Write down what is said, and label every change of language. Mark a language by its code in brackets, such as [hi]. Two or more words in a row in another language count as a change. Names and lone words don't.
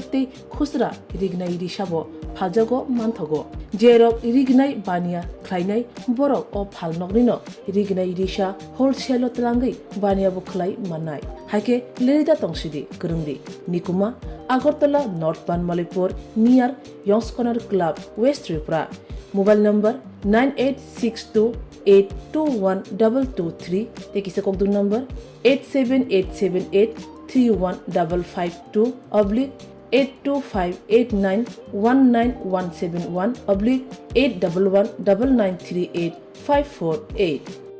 [trp] ते खुसरा रिगनाय रिसाबो फाजगो मानथगो जेरक रिगनाय बानिया ख्लायनाय बरक अ फाल नकनिनो रिगनाय रिसा होलसेल तलांगै बानियाबो ख्लाय मानाय हाइके लिरिदा तंसिदि करंदि निकुमा आगरतला नॉर्थ बानमालीपुर [en] near Youngs Corner Club West Tripura mobile number [trp] 9862821223 ते किसे कोक दूर नंबर 87878315552 82589191171 8119938